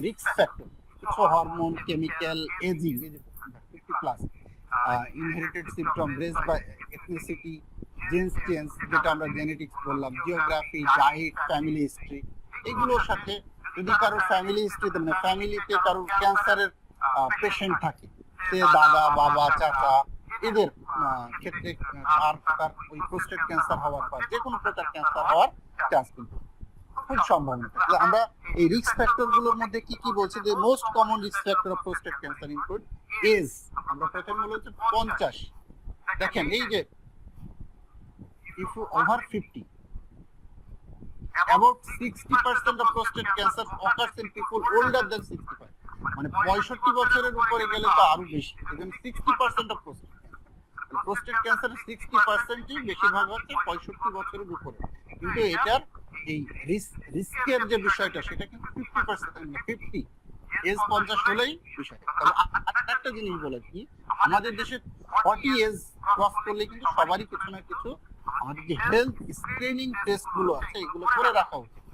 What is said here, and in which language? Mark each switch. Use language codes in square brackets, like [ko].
[bn] Risk factor কিছু hormone, chemical, ageing, 50+, inherited symptom, race বা ethnicity, gents change যেটা আমরা জেনেটিক্স বললাম, জিওগ্রাফি, ডায়েট, ফ্যামিলি হিস্ট্রি, এগুলোর সাথে যদি কারোর ফ্যামিলি হিস্ট্রিতে মানে ফ্যামিলিতে কারোর ক্যান্সারের পেশেন্ট থাকে, সে দাদা, বাবা, চাচা, এদের ক্ষেত্রে তার ওই প্রোস্টেট ক্যান্সার হওয়ার পর যে কোনো প্রকার ক্যান্সার হওয়ার চান্স কিন্তু খুব সম্ভাবনা থাকে। আমরা এই রিস্ক ফ্যাক্টর গুলোর মধ্যে কি কি বলছি, যে [en] Most common risk factor of prostate cancer include age. [bn] আমরা প্রথমে বলেছি 50। দেখেন এই যে [en] if you over 50, about 60% of prostate cancer occurs in people older than 65, [bn] মানে 65 বছরের উপরে গেলে তো আরো বেশি। এজন্য 60% [en] of prostate cancer [bn] 60%ই বেশিরভাগ হচ্ছে 65 বছরের উপরে। কিন্তু এটার এই রিস্কের যে বিষয়টা সেটা কিন্তু 50%, 50 এজ 50 হলেই বিষয়। তবে একটা জিনিস বলে কি, আমাদের দেশে 40 এজ ক্রস করলে কিন্তু সবারই কিছু না কিছু আমাদের যে হেলথ স্ক্রিনিং টেস্ট গুলো আছে এগুলো করে রাখা উচিত।